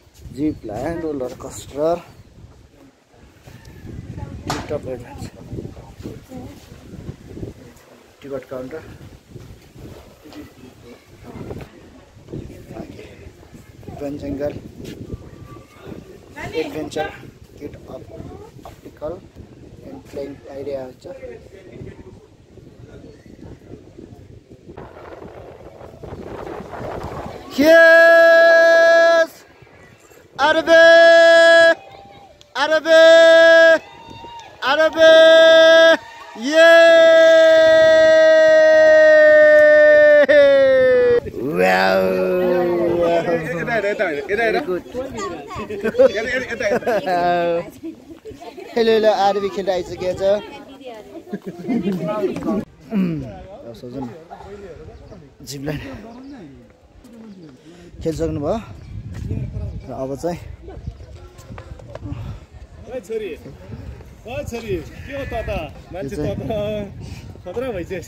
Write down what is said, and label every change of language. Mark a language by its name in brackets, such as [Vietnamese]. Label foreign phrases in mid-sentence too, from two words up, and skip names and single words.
[English] zip line roller coaster ticket counter jungle adventure kit optical and playing area हुन्छ Yes! Arabe! Arabe! Arabe! Yeah! Wow! Good. Hello, [Nepali] Arabe खेल्दै आइसकेको छ सोच्नु जिपलाइन खेलिसक्नु भयो र अब चाहिँ छोरी छोरी के हो त मान्छे त खतरा भइसक्यो